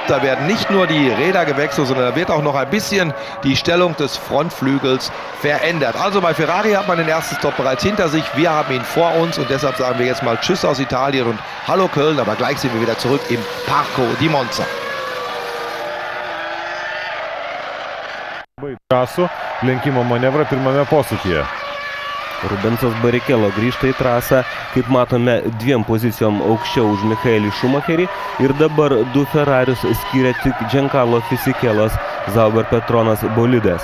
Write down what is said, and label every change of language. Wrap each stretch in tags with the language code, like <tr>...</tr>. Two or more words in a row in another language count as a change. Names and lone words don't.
<de>Da werden nicht nur die Räder gewechselt, sondern da wird auch noch ein bisschen die Stellung des Frontflügels verändert. Also bei Ferrari hat man den ersten Stopp bereits hinter sich. Wir haben ihn vor uns und deshalb sagen wir jetzt mal Tschüss aus Italien und Hallo Köln. Aber gleich sind wir wieder zurück im Parco di Monza.</de> <lt>labai drąsų lenkimo manevrą pirmame posūkyje. Rubensas Barrichello grįžta į trasą, kaip matome, 2 pozicijom aukščiau už Michaelį Schumacherį ir dabar 2 Ferrarius skiria tik Giancarlo Fisikelas Sauber Petronas bolidas.</lt>